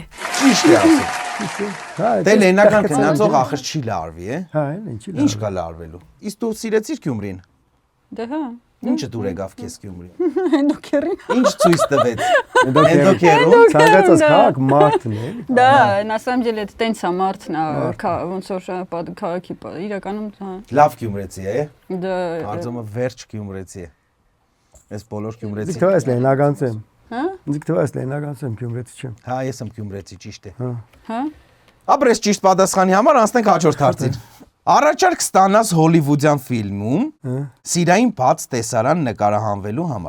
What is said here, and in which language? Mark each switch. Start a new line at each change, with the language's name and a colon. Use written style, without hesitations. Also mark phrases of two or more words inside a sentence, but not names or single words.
Armenian: Ճիշտ է ասում։ Հա, Դե լենական գնացող ախր չի լարվի, է։ Հա, ինչի՞ Ինչ կա լարվելու։ Իսկ դու սիրեցիր Գյումրին։ Դե հա։ Ինչը դուր եկավ քեզ Գյումրի։ Էնդոքերին։ Ինչ ցույց տվեց։ Էնդոքերում ցանկացած քաղաք մարդն է։
Russian: Да, на самом деле это
Armenian: տենց է մարդն է, ոնց որ քաղաքի իրականում հա։ Լավ Գյումրեցի է։ Դա Արձոմը վերջ Գյումրեցի է։ Այս բոլոր Գյումրեցի։ Դու ես լենականցեմ։ Հա։ Դու ես լենականցեմ Գյումրեցի չեմ։ Հա, ես եմ Գյումրեցի, ճիշտ է։ Հա։ Ապրես ճիշտ պատասխանի համար անցնենք հաջորդ հարցին։ Առաջարկ ստանաս հոլիվուդյան ֆիլմում սիրային բաց տեսարան նկարահանվելու համար,